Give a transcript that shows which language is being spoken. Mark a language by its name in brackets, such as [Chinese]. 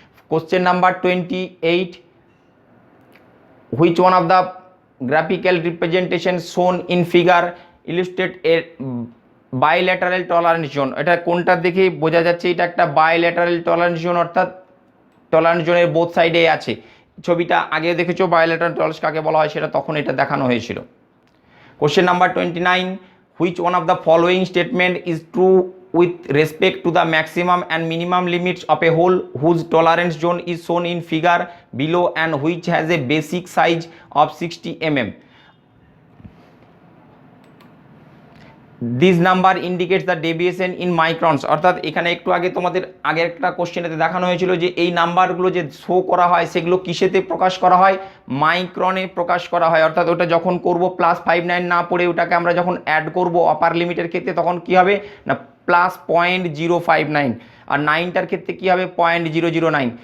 [English] Question number 28, which one of the graphical representation shown in figure illustrate a bilateral tolerance zone? [Bangla] এটা কোনটা দেখে বোঝা যাচ্ছে এটা একটা bilateral tolerance zone, অর্থাৎ টলারেন্স জোনের বোথ সাইডে আছে। ছবিটা আগে দেখেছো বায়োলেটারাল টলারেন্স কাকে বলা হয়, সেটা তখন এটা দেখানো হয়েছিল। [English] Question number 29, which one of the following statement is true with respect to the maximum and minimum limits of a hole whose tolerance zone is shown in figure below and which has a basic size of 60 mm? This number indicates the deviation in microns. [Bangla] অর্থাৎ এখানে একটু আগে তোমাদের আগের একটা কোশ্চেনেতে দেখানো হয়েছিল যে এই নাম্বারগুলো যে শো করা হয় সেগুলো কিসেতে প্রকাশ করা হয়, মাইক্রনে প্রকাশ করা হয়। অর্থাৎ ওটা যখন করব +59 না পড়ে ওটাকে আমরা যখন অ্যাড করব আপার লিমিটের ক্ষেত্রে তখন কি হবে না +0.059, আর 9টার ক্ষেত্রে কি হবে 0.009।